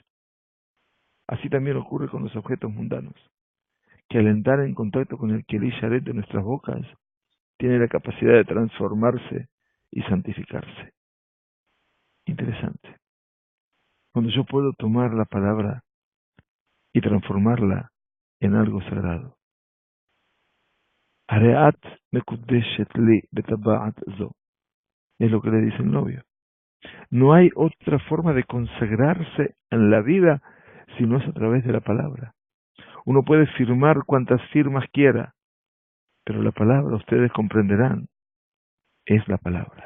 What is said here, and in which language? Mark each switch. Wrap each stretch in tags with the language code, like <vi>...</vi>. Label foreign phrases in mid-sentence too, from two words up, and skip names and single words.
<es>Así también ocurre con los objetos mundanos, que al entrar en contacto con el</es> <he>Keli Sharet</he> <es>de nuestras bocas, tiene la capacidad de transformarse y santificarse. Interesante. Cuando yo puedo tomar la palabra y transformarla en algo sagrado.</es> <he>Areat mekudeshet li betaba'at zo.</he> <es>Es lo que le dice el novio. No hay otra forma de consagrarse en la vida si no es a través de la palabra. Uno puede firmar cuantas firmas quiera, pero la palabra, ustedes comprenderán, es la palabra.</es>